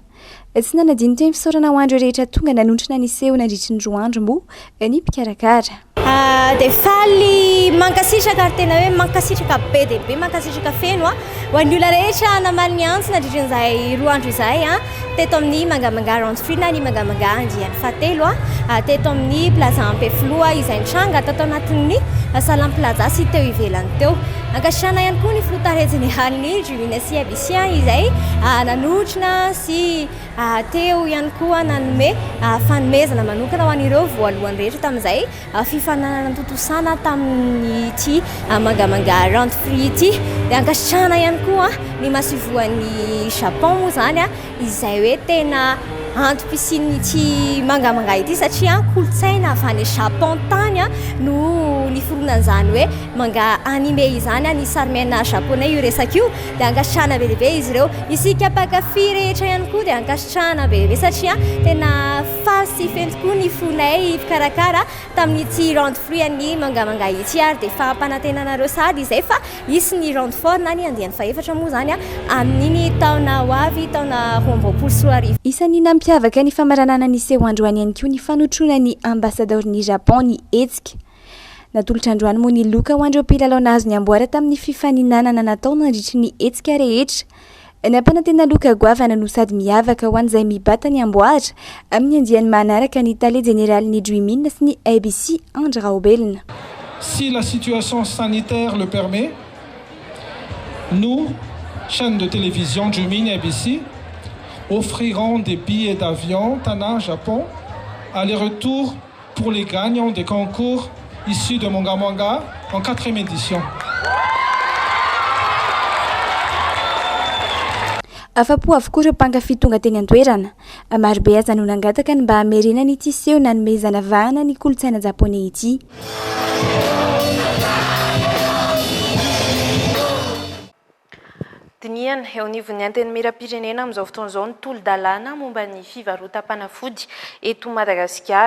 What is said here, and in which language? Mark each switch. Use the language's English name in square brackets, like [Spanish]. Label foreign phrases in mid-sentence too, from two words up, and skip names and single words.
[Malagasy] Tsy nanadino teny fisaorana ho andro rehetra tonga nanontrona ny seho nandritry ny roa andro moa ny mpikarakara. Dia faly mankasitraka ary tena hoe mankasitraka be dia be mankasitraka feno ho an'ny olona rehetra namaly ny antsy nandritra n'izay roa andro izay teto amin'ny mangamanga [English] round free [Malagasy] na ny mangamanga andiany fahatelo teto amin'ny plaza Ampeflo izay nitranga tatao anatin'ny Salam Plaza sy teo ivelany teo. Ankasitrahana ihany koa ny filoha tare generaly Dream In sy ABC izay nanotrona sy teo ihany koa nanome fanomezana manokana ho an'ireo voalohany rehetra tamin'izay fifananana totosana tamin'ity mangamanga [English] round free [Malagasy] ity. Dia ankasitrahana ihany koa ny masivoan'ny Japon moa zany izay hoe tena antopisinyity mangamanga ity satria kolotsaina avy any Japon tany no niforonan'izany hoe manga anime izany ny sarimena japonais io resaka io. Dia ankasitrahana be lehibe izy ireo isika mpankafy rehetra ihany koa dia ankasitrahana be lehibe satria tena faly sy feno tokoa ny fonay mpikarakara tamin'ity [English] round free [Malagasy] ny mangamanga ity ary dia fampanantenanareo sady izay fa isy ny [English] round four [Malagasy] na ny andiany faefatra moa zany amin'iny taona ho avy taona 2024. Isan'ny nampiavaka ny famaranana ny seho androany ihany koa ny fanotrona ny ambassadeur-ny Japon ny hetsika. Natolotra androany moa ny loka ho andreo mpilalao nahazo ny amboara tamin'ny fifaninanana natao nandritry ny hetsika rehetra. Nampanantena loka goavana no sady miavaka ho an'izay mibata ny amboara amin'ny andiany manaraka ny tale generaly ny Dream In sy ny ABC Andry Raobelina. [French] Si la situation sanitaire le permet, nous, chaîne de télévision Dream In et ABC, offriront des billets d'avion Tana, Japon, aller-retour pour les gagnants des concours issus de Mongamonga en 4e édition. [Malagasy] Afapo avokoa ireo mpankafy tonga teny antoerana marobe aza no nangataka ny mba hamerena nyity seho nanomezana vahana ny kolotsaina japonais ity. Diniana eo anivon'ny antenimieram-pirenena amin'izao fotoana izao ny tolo-dalàna momba ny fivarotam-panafody eto Madagasikara.